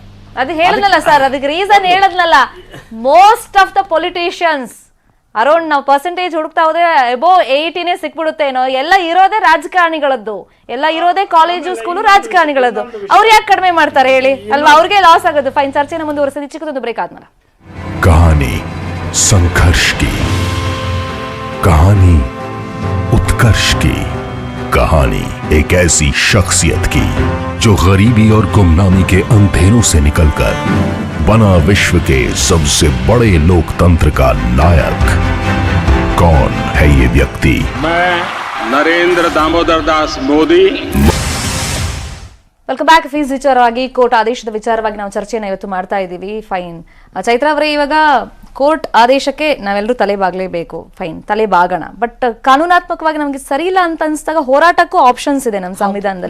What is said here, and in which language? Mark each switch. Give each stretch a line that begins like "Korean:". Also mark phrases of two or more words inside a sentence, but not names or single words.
Kannada: ಅದು ಹೇಳದ್ನಲ್ಲ ಸರ್, ಅದಕ್ಕೆ ರೀಸನ್ ಹೇಳದ್ನಲ್ಲ,
English: most of the politicians around
Kannada: ನಾವು ಪರ್ಸೆಂಟೇಜ್ ಹುಡುಕ್ತಾ ಹೋದ್ರೆ ಅಬೋವ್ 80 ಸಿಕ್ಬಿಡುತ್ತೇನೋ. ಎಲ್ಲ ಇರೋದೇ ರಾಜಕಾರಣಿಗಳದ್ದು, ಎಲ್ಲ ಇರೋದೇ ಕಾಲೇಜು ಸ್ಕೂಲು ರಾಜಕಾರಣಿಗಳದ್ದು. ಅವ್ರು ಯಾಕೆ ಕಡಿಮೆ ಮಾಡ್ತಾರೆ ಹೇಳಿ ಅಲ್ವಾ? ಅವ್ರಿಗೆ ಲಾಸ್ ಆಗೋದು. ಫೈನ್, ಚರ್ಚೆನ ಮುಂದುವರಿಸಿದ ಚಿಕ್ಕದೊಂದು ಬ್ರೇಕ್ ಆದ್ಮೇಲೆ.
Hindi: कहानी संघर्ष की, कहानी उत्कर्ष की, कहानी एक ऐसी शख्सियत की जो गरीबी और गुमनामी के अंधेरों से निकलकर बना विश्व के सबसे बड़े लोकतंत्र का नायक। कौन है ये व्यक्ति? मैं नरेंद्र दामोदर दास मोदी।
English: Welcome back.
Kannada: ಫೀಸ್ ವಿಚಾರವಾಗಿ, ಕೋರ್ಟ್ ಆದೇಶದ ವಿಚಾರವಾಗಿ ನಾವು ಚರ್ಚೆನ ಇವತ್ತು ಮಾಡ್ತಾ ಇದ್ದೀವಿ. ಫೈನ್, ಚೈತ್ರ ಅವರೇ, ಇವಾಗ ಕೋರ್ಟ್ ಆದೇಶಕ್ಕೆ ನಾವೆಲ್ಲರೂ ತಲೆಬಾಗಲೇಬೇಕು. ಫೈನ್, ತಲೆಬಾಗೋಣ. ಬಟ್ ಕಾನೂನಾತ್ಮಕವಾಗಿ ನಮಗೆ ಸರಿ ಇಲ್ಲ ಅಂತ ಅನಿಸಿದಾಗ ಹೋರಾಟಕ್ಕೂ ಆಪ್ಷನ್ಸ್ ಇದೆ ನಮ್ಮ ಸಂವಿಧಾನದಲ್ಲಿ.